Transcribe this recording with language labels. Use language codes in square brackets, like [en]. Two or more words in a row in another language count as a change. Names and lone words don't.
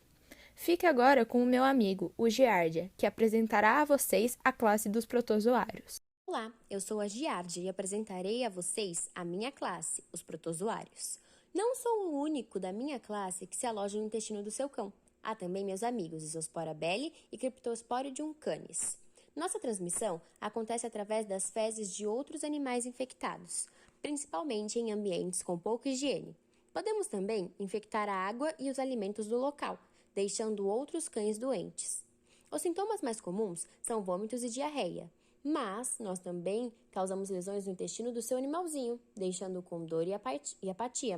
[pt] Fique agora com o meu amigo, o Giardia, que apresentará a vocês a classe dos protozoários. Olá, eu sou a Giardia e apresentarei a vocês a minha classe, os protozoários. Não sou o único da minha classe que se aloja no intestino do seu cão. Há também meus amigos Isospora belli e Cryptosporidium canis. Nossa transmissão acontece através das fezes de outros animais infectados, principalmente em ambientes com pouca higiene. Podemos também infectar a água e os alimentos do local, deixando outros cães doentes. Os sintomas mais comuns são vômitos e diarreia, mas nós também causamos lesões no intestino do seu animalzinho, deixando-o com dor e apatia.